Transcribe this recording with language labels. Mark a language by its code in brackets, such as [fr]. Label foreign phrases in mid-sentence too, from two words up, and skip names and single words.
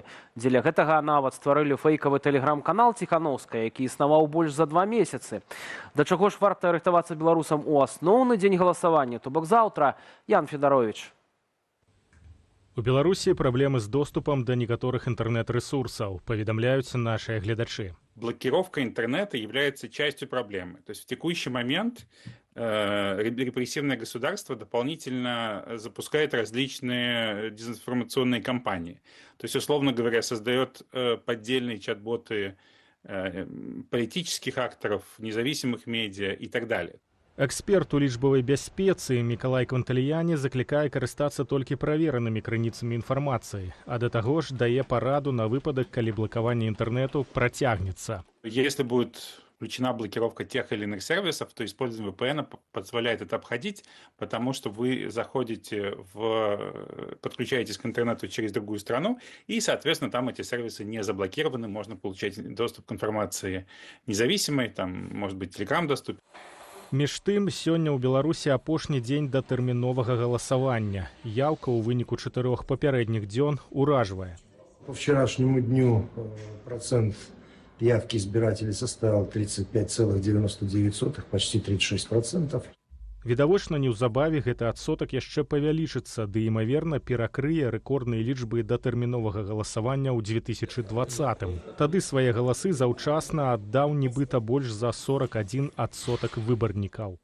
[be] Дзеля гэтага нават стварылі фэйкавы тэлеграм-канал Ціханаўскай, які існаваў больш за 2 месяцы. Да чаго ж варта рыхтавацца беларусам у асноўны дзень галасавання, то бок заўтра. Ян Федарович. У Беларусі праблемы з доступам да некаторых интернет-ресурсаў, паведамляюць наши глядачи. [ru] Блокировка интернета является частью проблемы. То есть в текущий момент репрессивное государство дополнительно запускает различные дезинформационные кампании. То есть, условно говоря, создает поддельные чат-боты политических акторов, независимых медиа и так далее. [be] Эксперт у лічбавай бяспецы Мікалай Кванталіяне заклікае карыстацца толькі праверанымі крыніцамі інфармацыі, а да таго ж дае параду на выпадак, калі блакаванне інтэрнету працягнецца. [ru] Если будет включена блокировка тех или иных сервисов, то использование VPN позволяет это обходить, потому что вы подключаетесь к интернету через другую страну, и, соответственно, там эти сервисы не заблокированы, можно получать доступ к информации независимой, там, может быть, Telegram доступ. [be] Між тым, сёння ў Беларусі апошні дзень датэрміновага галасавання. Яўка ў выніку 4 папярэдніх дзён уражвае. [ru] По вчерашнему дню процент явки избирателей составил 35,99, почти 36%. [be] Відавочна, неўзабаве гэты адсотак яшчэ павялічыцца, ды імаверна перакрые рэкордныя лічбы датэрміновага галасавання ў 2020-м. Тады свае галасы заўчасна аддаў нібыта больш за 41% выбарнікаў.